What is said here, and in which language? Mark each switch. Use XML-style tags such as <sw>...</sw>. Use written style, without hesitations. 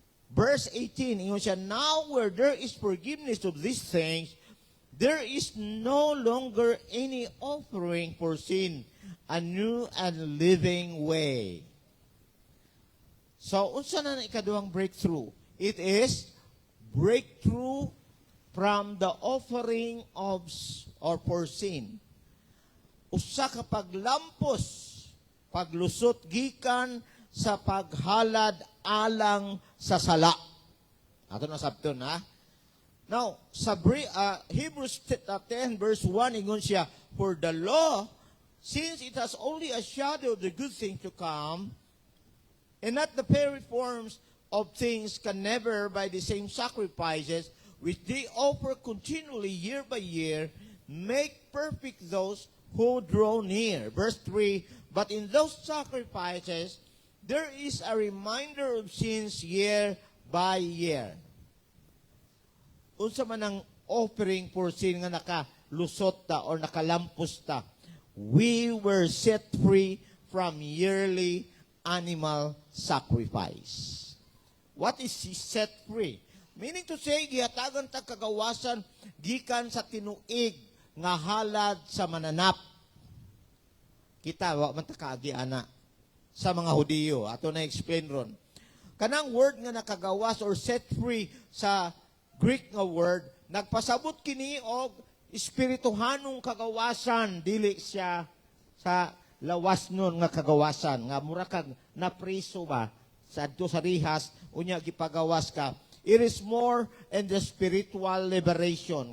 <en>Verse 18,</en> <ceb>ingon siya,</ceb> <en>now where there is forgiveness of these things, there is no longer any offering for sin, a new and living way. So,</en> <ceb>unsa na ikaduhang</ceb> <en>breakthrough? It is breakthrough from the offering of or for sin.</en> <ceb>Usa ka paglampos, paglusot gikan sa paghalad alang sa sala. Ato na sabton ha.</ceb> <en>Now, sa Hebrews 10 verse 1,</en> <ceb>ingon siya,</ceb> <en>for the law, since it has only a shadow of the good thing to come, and not the very forms of things, can never, by the same sacrifices, which they offer continually year by year, make perfect those who draw near. Verse 3, but in those sacrifices, there is a reminder of sins year by year.</en> <ceb>Unsa man ang</ceb> <en>offering for sin</en> <ceb>nga nakalusot ta or nakalampos ta.</ceb> <en>we were set free from yearly animal sacrifice. What is set free? Meaning to say,</en> <ceb>gihatagan tag kagawasan gikan sa tinuig nga halad sa mananap. Kita, wa man ta kaagi ana sa mga Hudiyo. Ato na explain ron. Kanang word nga nakagawas or</ceb> <en>set free</en> <ceb>sa Greek nga word, nagpasabot kini og espirituhanong kagawasan, dili siya sa lawas nun nga kagawasan, nga mura kag napriso ba sa adto sa rihas, unya gipagawas ka.</ceb> <en>It is more in the spiritual liberation.</en>